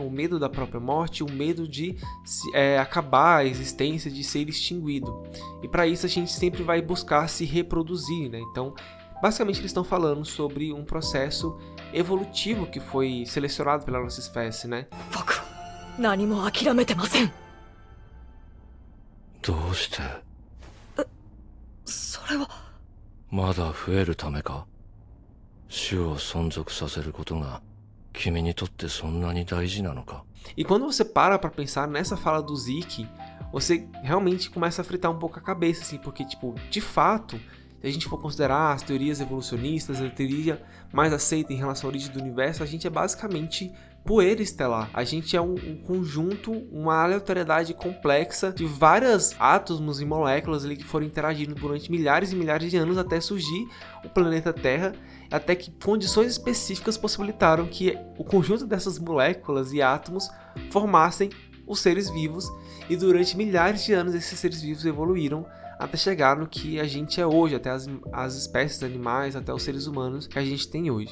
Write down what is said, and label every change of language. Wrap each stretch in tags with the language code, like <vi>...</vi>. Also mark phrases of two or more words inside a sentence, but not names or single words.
<pt>O medo da própria morte, o medo de acabar a existência, de ser extinguido. E para isso a gente sempre vai buscar se reproduzir, né? Então, basicamente eles estão falando sobre um processo evolutivo que foi selecionado pela nossa espécie, né?</pt> <ja>どうして？それはまだ増えるためか？種を存続させることが君にとってそんなに大事なのか？</ja> <pt>E quando você para pra pensar nessa fala do Zeke, você realmente começa a fritar um pouco a cabeça, assim, porque, tipo, de fato, se a gente for considerar as teorias evolucionistas, a teoria mais aceita em relação à origem do universo, a gente é basicamente poeira estelar. A gente é um conjunto, uma aleatoriedade complexa de vários átomos e moléculas ali que foram interagindo durante milhares e milhares de anos até surgir o planeta Terra, até que condições específicas possibilitaram que o conjunto dessas moléculas e átomos formassem os seres vivos, e durante milhares de anos esses seres vivos evoluíram até chegar no que a gente é hoje, até as espécies animais, até os seres humanos que a gente tem hoje.</pt>